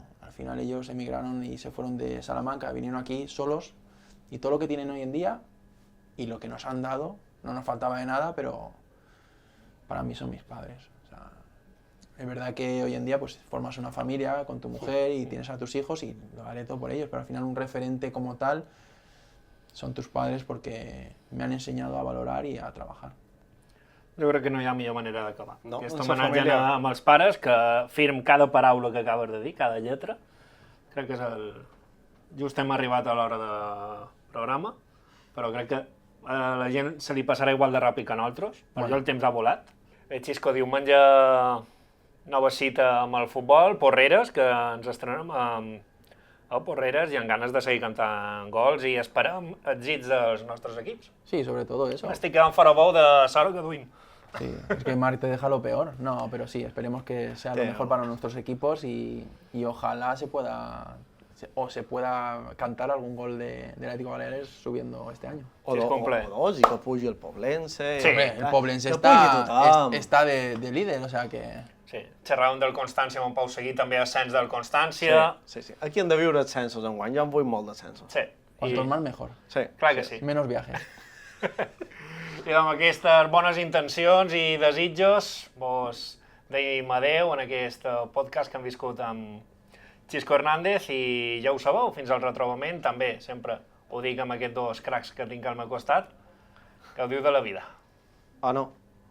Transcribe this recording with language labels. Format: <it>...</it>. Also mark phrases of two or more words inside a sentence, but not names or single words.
<es>Al final ellos emigraron y se fueron de Salamanca, vinieron aquí solos, y todo lo que tienen hoy en día y lo que nos han dado, no nos faltaba de nada, pero para mí son mis padres. O sea, es verdad que hoy en día pues formas una familia con tu mujer y tienes a tus hijos y lo haré todo por ellos, pero al final un referente como tal son tus padres porque me han enseñado a valorar y a trabajar.</es> <ca>Jo crec que no hi ha millor manera d'acabar. No, Aquest la homenatge família. amb els pares, que firm cada paraula que acabes de dir, cada lletra. Crec que és el... Just hem arribat a l'hora de programa, però crec que a la gent se li passarà igual de ràpid que a nosaltres. Per això el temps ha volat. Xisco, diumenge nova cita amb el futbol, Porreres, que ens estrenem a Porreres i amb ganes de seguir cantant gols i esperem èxits dels nostres equips. Sí,</ca> <es>sobre todo eso.</es> <ca>M'estic quedant fora bo de Saro que duim.</ca> <es>Sí, es que Marc te deja lo peor. No, pero sí, esperemos que sea lo Sí, mejor para nuestros equipos y ojalá se pueda cantar algún gol del Atlético Baleares subiendo este año.</es> <ca>Sí, és complet. O dos, i que pugi el Poblense. Sí,</ca> <es>Hombre, el Poblense</es> <ca>que pugi tothom.</ca> <es>está de líder, o sea que...</es> <ca>Sí, xerràvem del Constància amb en Pau Seguí, també ascens del Constància. Sí. Aquí hem de viure ascensos enguany, jo en vull molt d'ascensos. Sí.</ca> <es>Cuantos más mejor.</es> <ca>Sí. Clar que sí.</ca> <es>Menos viajes.</es> <ca>I amb aquestes bones intencions i desitjos, vos dèiem adeu en aquest podcast que hem viscut amb Xisco Hernández i ja ho sabeu, fins al retrobament també, sempre ho dic amb aquests dos cracs que tinc al meu costat, gaudiu de la vida.</ca>